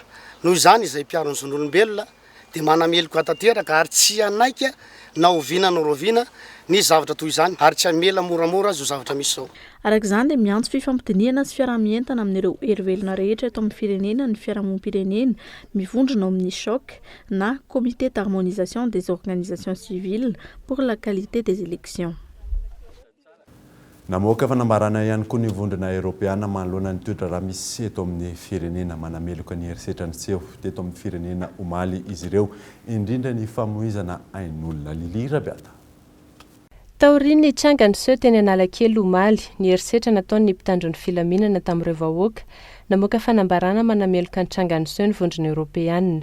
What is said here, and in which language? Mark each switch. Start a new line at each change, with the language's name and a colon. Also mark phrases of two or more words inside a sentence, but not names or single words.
Malagasy: Noho izany izay mpiaro ny zon'olombelona dia manameloka tanteraka ary tsy anaika na oviana na roviana ny zavatra toy izany ary tsy amela moramora zo zavatra misy zao. Arak'izany dia miantso fifampidiniana sy fiarahamientana amin'ireo hery-velona rehetra eto amin'ny firenena ny fiarahamonim-pirenena mivondrona ao amin'ny choc na
French: comité d'harmonisation des organisations civiles pour la qualité des élections.
Malagasy: Namoaka fanambarana ihany koa ny vondrona Europeana manoloana ny toetra raha misy eto amin'ny firenena manameloka ny herisetra ny seho teto amin'ny firenena omaly izy ireo indrindra ny famoizana ain'olona Lili Rabiata. taoriny hitranga ny seo teny Analakely omaly ny herisetra nataony mpitandro ny filaminana tamin'ireo vahoaka namoaka fanambarana manameloka ny tranga ny seo ny vondrona Europeanina.